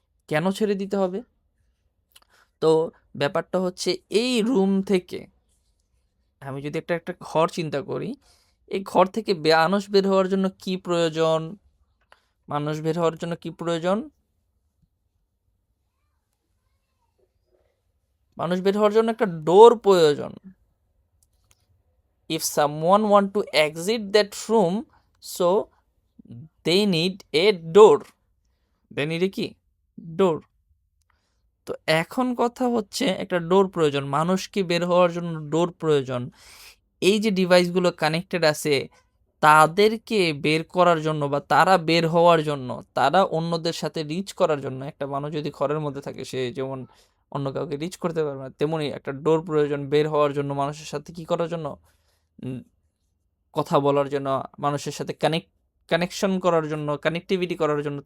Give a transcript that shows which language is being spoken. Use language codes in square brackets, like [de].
[bn] কেন ছেড়ে দিতে হবে, তো ব্যাপারটা হচ্ছে এই রুম থেকে আমি যদি একটা একটা ঘর চিন্তা করি, এই ঘর থেকে মানুষ বের হওয়ার জন্য কি প্রয়োজন, মানুষ বের হওয়ার জন্য কি প্রয়োজন, মানুষ বের হওয়ার জন্য একটা ডোর প্রয়োজন। [en] if someone want to exit that room, so they need a door, they need a কি, door. [bn] তো এখন কথা হচ্ছে একটা ডোর প্রয়োজন, মানুষকে বের হওয়ার জন্য ডোর প্রয়োজন। এই যে ডিভাইসগুলো কানেক্টেড আছে তাদেরকে বের করার জন্য বা তারা বের হওয়ার জন্য, তারা অন্যদের সাথে রিচ করার জন্য, একটা মানুষ যদি ঘরের মধ্যে থাকে সে যেমন অন্য কাউকে রিচ করতে পারবে না, তেমনি একটা ডোর প্রয়োজন বের হওয়ার জন্য, মানুষের সাথে কি করার জন্য, কথা বলার জন্য, মানুষের সাথে কানেকশন করার জন্য, কানেক্টিভিটি করার জন্য।